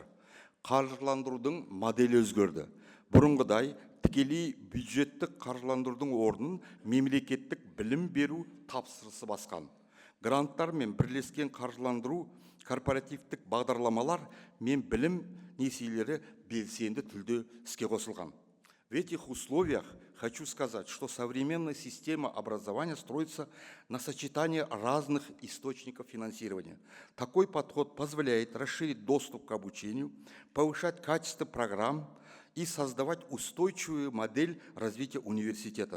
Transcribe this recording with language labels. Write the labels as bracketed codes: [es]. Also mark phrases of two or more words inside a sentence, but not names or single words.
[kk] Қаржыландырудың моделі өзгерді. Бұрынғыдай тікелей бюджеттік қаржыландырудың орнын мемлекеттік білім беру тапсырысы басқан. Гранттар мен бірлескен қаржыландыру, корпоративтік бағдарламалар мен білім несиелері белсенді түрде іске қосылған. [ru] В этих условиях хочу сказать, что современная система образования строится на сочетании разных источников финансирования. Такой подход позволяет расширить доступ к обучению, повышать качество программ и создавать устойчивую модель развития университета.